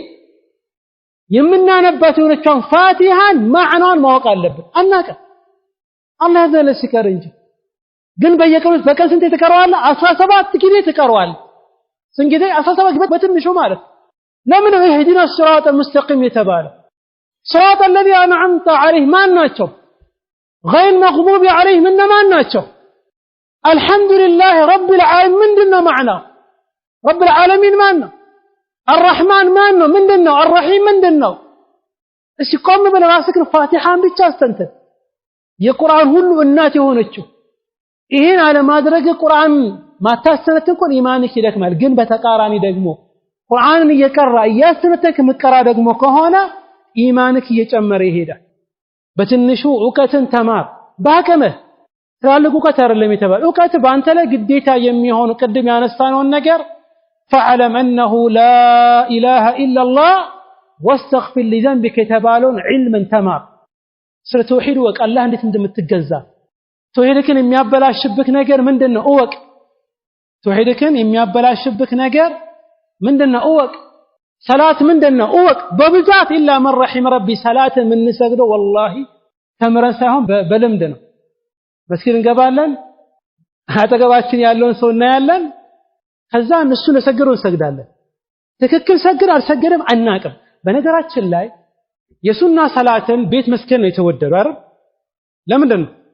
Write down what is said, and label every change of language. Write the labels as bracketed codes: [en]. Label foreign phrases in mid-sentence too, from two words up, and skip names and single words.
[am] የምናነባት የሆነችውን ፋቲሃን ማዕናውን ማወቅ አለብን አናቀም አላህ ዘለ ሲቀር እንጂ ግን በየቀኑ በቀን ስንት ተቀርዋል 17 ጊዜ ተቀርዋል ስንት ጊዜ 17 ጊዜ በትንሹ ማለት ለምን [ar] اهدنا الصراط المستقيم [am] የተባለ [ar] صراط الذي انعمت عليه [am] ማን ናቸው [ar] غير مغضوب عليهم [am] ማን ናቸው الحمد [ar] لله رب العالمين [am] ምንድነው ማዕናው [ar] رب العالمين [am] ማን ነው الرحمن ማን ነው ምንድነው الرحيم ምንድነው እሺ ቆም ብለህ ራስህን ፋቲሃን ብቻ አስተንተን የቁርአን ሁሉ እናት የሆነችው ይሄን አለ ማድረግ ቁርአን ማታስተነተን ኮን ኢማንክ ይደክማል ግን በተቃራኒ ደግሞ ቁርአንን እየቀራ እያስተነተንክ መቀራ ደግሞ ከሆነ ኢማንክ እየጨመረ ይሄዳል በትንሹ ዕውቀትን ተማር ባከመህ ትላልቅ ዕውቀት አይደለም የተባለ ዕውቀት በአንተ ላይ ግዴታ የሚሆን ቅድም ያነሳነው ነገር [ar] فاعلم انه لا اله الا الله واستغفر لذنبك [am] የተባለውን علما ተማር ስለ ተውሂድ ወቅ አላህ እንዴት እንደምትገዛ ተውሂድክን የሚያበላሽብክ ነገር ምንድነው እወቅ ተውሂድክን የሚያበላሽብክ ነገር ምንድነው እወቅ ሰላት ምንድነው እወቅ በብዛት [ar] إلا من رحم ربي [am] ሰላት ምን ሰግደው والله ተምረን ሳይሆን በልምድ ነው መስጊድ እንገባለን አጠገባችን ያለውን ሰው እናያለን ከዛ እነሱ ለሰገሩ እንሰግዳለን ትክክል ሰግር አልሰገደም አናቅም በነገራችን ላይ የሱና ሰላትን ቤት መስገድ ነው የተወደደው አይደል ለምንድን